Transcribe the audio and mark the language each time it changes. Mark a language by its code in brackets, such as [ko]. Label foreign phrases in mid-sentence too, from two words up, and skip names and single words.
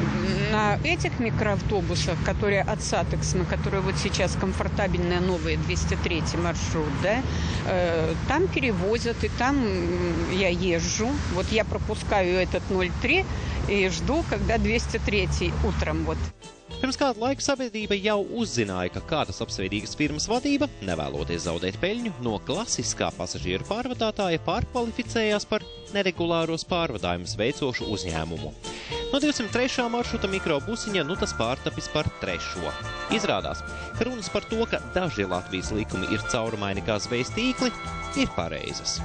[ru] На этих микроавтобусах, которые от Сатексма, которые вот сейчас комфортабельные новые, 203 маршрут, да, там перевозят, и там я езжу. Вот я пропускаю этот 03 и жду, когда 203 утром вот. [lv] Pirms kādu laiku sabiedrība jau uzzināja, ka kādas apsveidīgas firmas vadība, nevēloties zaudēt peļņu, no klasiskā pasažieru pārvadātāja pārkvalificējās par neregulāros pārvadājumus veicošu uzņēmumu. No 203. maršruta mikrobusiņa nu tas pārtapis par 3. Izrādās, ka runas par to, ka daži Latvijas likumi ir caurumaini kā zvejas tīkli, ir pareizas.